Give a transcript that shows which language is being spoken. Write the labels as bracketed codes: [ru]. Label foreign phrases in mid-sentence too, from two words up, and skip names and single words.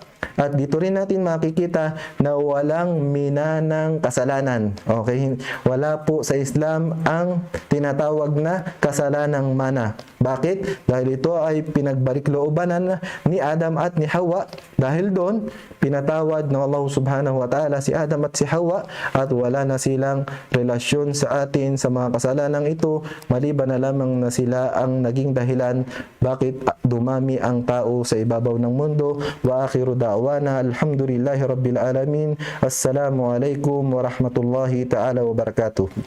[tl] At dito rin natin makikita na walang minanang kasalanan. Okay? Wala po sa Islam ang tinatawag na kasalanang mana. Bakit? Dahil ito ay pinagbalik-loobanan ni Adam at ni Hawa. Dahil doon, pinatawad ng Allah [ar] سبحانه وتعالى [tl] si Adam at si Hawa, at wala na silang relasyon sa atin sa mga kasalanang ito, maliban na lamang na sila ang naging dahilan bakit dumami ang tao sa ibabaw ng mundo. [ar] وآخر دعوانا الحمد لله رب العالمين. السلام عليكم ورحمة الله تعالى وبركاته.